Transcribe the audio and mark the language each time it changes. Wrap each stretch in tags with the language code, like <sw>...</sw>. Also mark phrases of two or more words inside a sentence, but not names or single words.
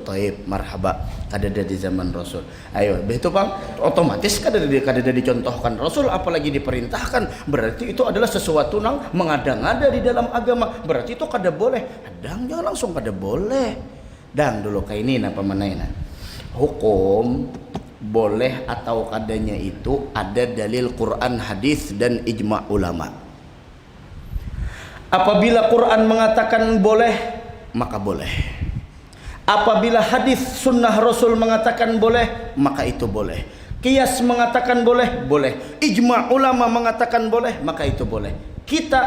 <ar>Taib, marhaba,</ar> <bjn>kada ada di zaman Rasul. Ayo, begitu Bang, otomatis kada ada dicontohkan Rasul apalagi diperintahkan. Berarti itu adalah sesuatu nang mengada-ngada di dalam agama. Berarti itu kada boleh. Hadang jangan langsung kada boleh. Dan dulu kayak ini napa manaina. Hukum boleh atau kadanya itu ada dalil Quran, hadis dan ijma' ulama.</bjn> <id>Apabila Quran mengatakan boleh, maka boleh. Apabila hadis sunnah Rasul mengatakan boleh, maka itu boleh. Qiyas mengatakan boleh, boleh. Ijma' ulama mengatakan boleh, maka itu boleh.</id>